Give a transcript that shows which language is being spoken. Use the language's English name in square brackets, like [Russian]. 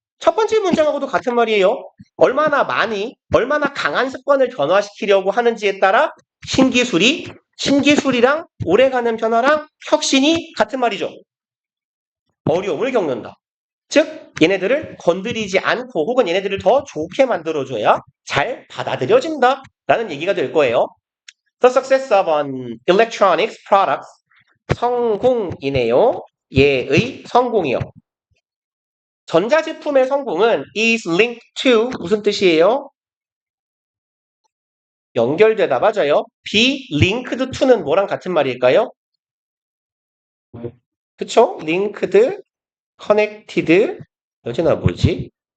[Korean] 첫 번째 문장하고도 같은 말이에요. 얼마나 많이, 얼마나 강한 습관을 변화시키려고 하는지에 따라 신기술이랑 오래가는 변화랑 혁신이 같은 말이죠. 어려움을 겪는다. 즉, 얘네들을 건드리지 않고 혹은 얘네들을 더 좋게 만들어줘야 잘 받아들여진다. 라는 얘기가 될 거예요. [English] The success of an electronics products. [Korean] 성공이네요. 얘의 성공이요. 전자제품의 성공은 [English] is linked to [Korean] 무슨 뜻이에요? 연결되다 맞아요. [English] be linked to [Korean] 는 뭐랑 같은 말일까요? 그쵸? [English] linked, connected [Korean] 여기나 뭐지?